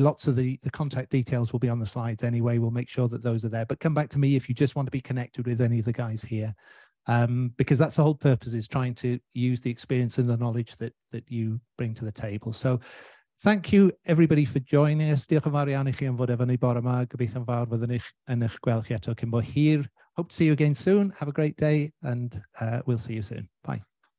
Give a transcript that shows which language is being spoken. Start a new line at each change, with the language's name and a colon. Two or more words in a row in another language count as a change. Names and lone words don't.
English: Lots of the contact details will be on the slides anyway. We'll make sure that those are there, but come back to me if you just want to be connected with any of the guys here. Because that's the whole purpose, is trying to use the experience and the knowledge that you bring to the table. So thank you everybody for joining us.
Welsh: Diolch yn fawr iawn I chi am fod efo ni bore yma. Gobeithio'n fawr fyddwn eich yn eich gweld chi eto cyn bo hir.
English: Hope to see you again soon. Have a great day, and we'll see you soon. Bye.